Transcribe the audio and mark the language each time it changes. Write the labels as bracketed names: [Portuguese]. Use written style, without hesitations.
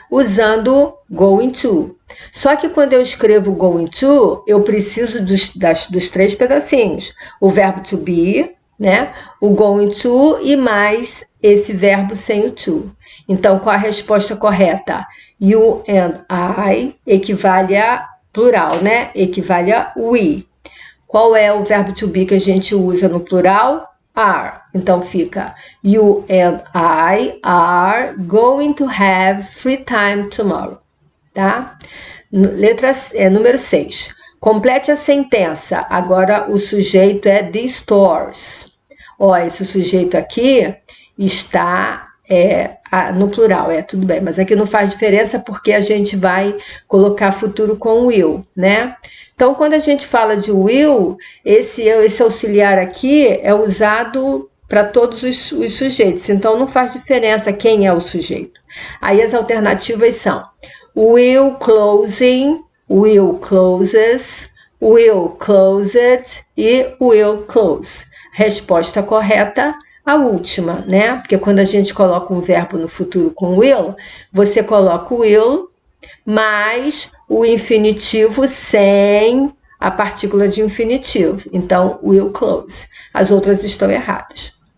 [Portuguese] Usando going to. Só que quando eu escrevo going to, eu preciso dos 3 pedacinhos. O verbo to be, né? O going to e mais esse verbo sem o to. Então, qual a resposta correta? You and I equivale a plural, né? Equivale a we. Qual é o verbo to be que a gente usa no plural? Are. Então, fica [English] you and I are going to have free time tomorrow. [Portuguese] Tá? Número 6. Complete a sentença. Agora, o sujeito é the stores. Ó, esse sujeito aqui está no plural, tudo bem, mas aqui não faz diferença porque a gente vai colocar futuro com will, né? Então, quando a gente fala de will, esse auxiliar aqui é usado para todos os sujeitos, então não faz diferença quem é o sujeito. Aí as alternativas são will closing, will closes, will closed e will close. Resposta correta, a última, né? Porque quando a gente coloca um verbo no futuro com will, você coloca o will mais o infinitivo sem a partícula de infinitivo. Então, will close. As outras estão erradas.